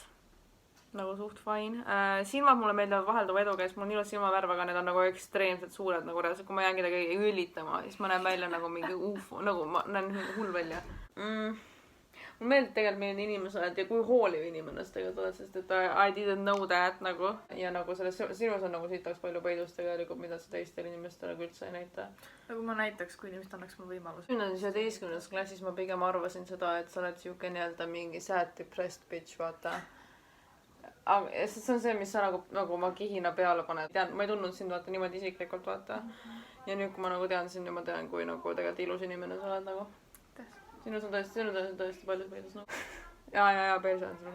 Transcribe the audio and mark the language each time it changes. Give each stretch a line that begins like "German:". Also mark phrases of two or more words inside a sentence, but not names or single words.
Estonian: Nagu suht fine. Silmad mulle meeldivad vahelduva edu käes. Mul on ilus silmavärv, aga need on nagu ekstreemselt suured. Nagu kui ma jään kedagi üllitama, siis ma näen välja nagu mingi ufo. Nagu ma näen hull välja. Mulle meeldib tegelikult milline inimesed ja kui hooliv inimene tegelikult oled, sest et
English: I didn't know that
Estonian: nagu. Ja nagu selles sinus on nagu siit oleks palju peidust tegelikult, mida sa teistele inimestele kui üldse ei näita. Nagu ma näitaks, kui inimesed annaks mulle võimaluse. 11. klassis ma pigem arvasin seda, et sa oled siuke nii-öelda mingi
English: sad depressed bitch,
Estonian: vaata. See on see, mis sa nagu ma kihina peale panen. Ma ei tundnud sind vaata niimoodi isiklikult vaata. Ja nüüd, kui ma nagu tean sind ja ma tean, kui nagu tegelikult ilus inimene sa oled nagu. Sinus on tõesti palju peidus nagu. Ja, perse on sul ka.